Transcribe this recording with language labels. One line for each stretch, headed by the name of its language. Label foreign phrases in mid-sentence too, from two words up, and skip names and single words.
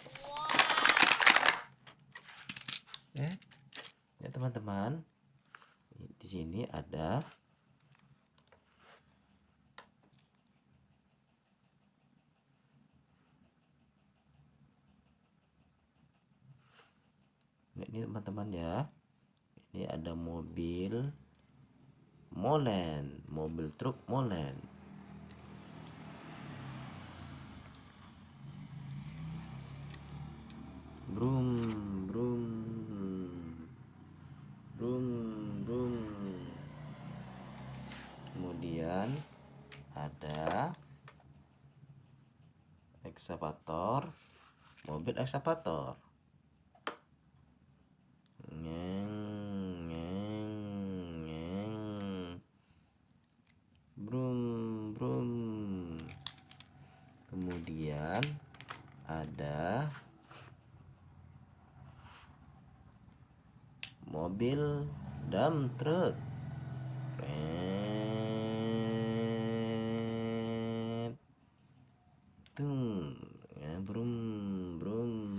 Indonesian: Ya teman-teman, di sini ada ini teman-teman ya. Ini ada mobil molen, mobil truk molen. Brum brum brum brum. Kemudian ada ekskavator, mobil ekskavator. Ngeng ngeng ngeng. Brum brum. Kemudian ada mobil
English: dump truck. Tung ya, brum brum.